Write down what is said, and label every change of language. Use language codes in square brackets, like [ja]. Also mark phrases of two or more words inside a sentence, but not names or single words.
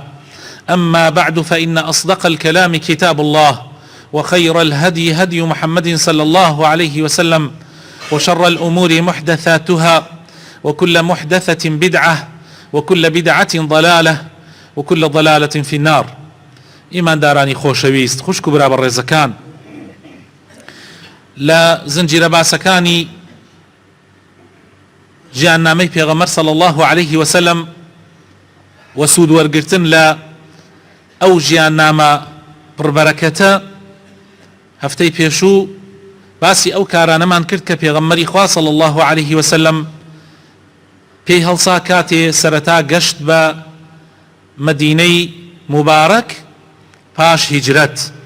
[ar] أما بعد فإن أصدق الكلام كتاب الله وخير الهدي هدي محمد صلى الله عليه وسلم وشر الأمور محدثاتها وكل محدثة بدعة وكل بدعة ضلالة وكل ضلالة في النار. [ckb] إيمان داراني خۆشەویست خوشک و برابە ڕێزەکان، لە زنجیرە باسەکانی ژیاننامەی پێغەمبەر [ar] صلی الله عليه وسلم [ckb] و سوود وەرگرتن لە ئەو ژیاننامە پڕبەرەکەتە هەفتەی پێشوو باسی ئەو کارانەمان کرد کە پێغەمبەری خوا [ar] صلی الله عليه وسلم [ckb] پێی هەڵسا کاتێ سەرەتا گەشت بە مەدینەی مبارەک پاش هیجرەت.